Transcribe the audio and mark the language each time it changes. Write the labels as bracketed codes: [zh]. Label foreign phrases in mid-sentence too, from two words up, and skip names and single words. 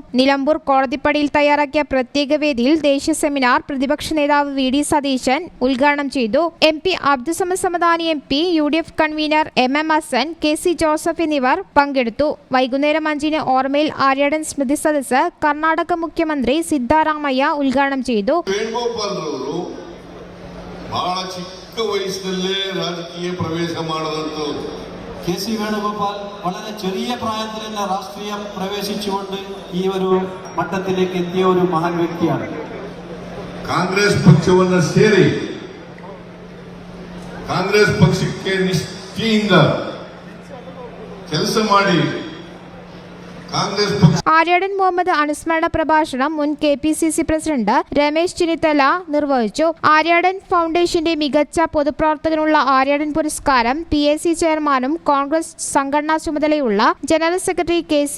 [ml] നിലമ്പൂർ കോടതിപ്പടിയിൽ തയ്യാറാക്കിയ പ്രത്യേക വേദിയിൽ ദേശീയ സെമിനാർ പ്രതിപക്ഷ നേതാവ് വി.ഡി. സതീശൻ ഉദ്ഘാടനം ചെയ്തു. എം.പി. അബ്ദുസമദ് സമദാനി എം.പി, യു.ഡി.എഫ് കൺവീനർ എം.എം. ഹസൻ, കെ.സി. ജോസഫ് എന്നിവർ പങ്കെടുത്തു. വൈകുന്നേരം 5-ന് ഓർമ്മയിൽ ആര്യാടൻ സ്മൃതി സദസ്സ് കർണാടക മുഖ്യമന്ത്രി സിദ്ധരാമയ്യ ഉദ്ഘാടനം ചെയ്തു. [kn] ಬಹಳ ಚಿಕ್ಕ ವಯಸ್ಸಿನಲ್ಲೇ ರಾಜಕೀಯ ಪ್ರವೇಶ ಮಾಡಿದಂತ ಕೆ.ಸಿ. [ml] ವೇಣುಗೋಪಾಲ್ വളരെ ചെറിയ പ്രായത്തിൽ തന്നെ രാഷ്ട്രീയം പ്രവേശിച്ചുകൊണ്ട് ഈ ഒരു മട്ടത്തിലേക്ക് എത്തിയ ഒരു മഹാൻ വ്യക്തിയാണ്. [kn] ಕಾಂಗ್ರೆಸ್ ಪಕ್ಷವನ್ನು ಸೇರಿ ಕಾಂಗ್ರೆಸ್ ಪಕ್ಷಕ್ಕೆ ನಿಷ್ಠೆಯಿಂದ ಕೆಲಸ ಮಾಡಿ [ml] ആര്യാടൻ മുഹമ്മദ് അനുസ്മരണ പ്രഭാഷണം മുൻ കെ.പി.സി.സി. പ്രസിഡന്റ് രമേശ് ചെന്നിത്തല നിർവഹിച്ചു. ആര്യാടൻ ഫൗണ്ടേഷന്റെ മികച്ച പൊതുപ്രവർത്തകനുള്ള ആര്യാടൻ പുരസ്കാരം പി.എ.സി. ചെയർമാനും കോൺഗ്രസ് സംഘടനാ ചുമതലയുള്ള ജനറൽ സെക്രട്ടറി കെ.സി.